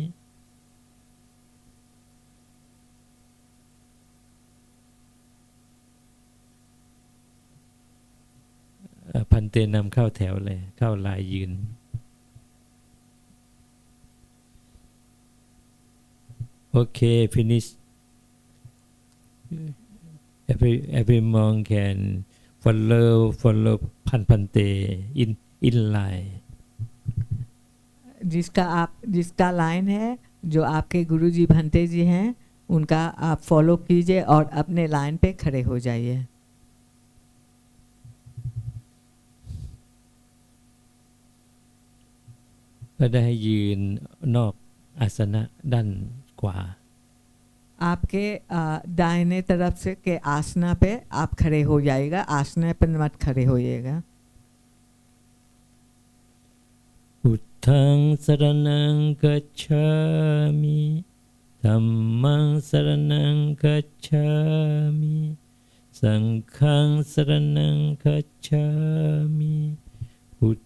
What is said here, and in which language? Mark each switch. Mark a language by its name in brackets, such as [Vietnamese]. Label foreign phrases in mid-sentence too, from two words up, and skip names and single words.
[Thai] พันเตนำเข้าแถวเลยเข้าลายยืนโอเค [English] finish every monk can follow [Thai] พันเต [English] in line [Hindi] जिसका लाइन है जो आपके गुरुजी भंते जी हैं उनका आप फॉलो कीजिए और अपने लाइन पे खड़े हो जाइए। [Thai] ก็ได้ให้ยืนนอกอาสนะด้านขวา [Hindi] आपके दाहिने तरफ से के आसना पे आप खड़े हो जाइएगा, आसना पर मत खड़े होइएगा। [Pali] พุทธังสรณังกัจฉามิธัมมังสรณังกัจฉามิสังฆังสรณังกัจฉามิพุท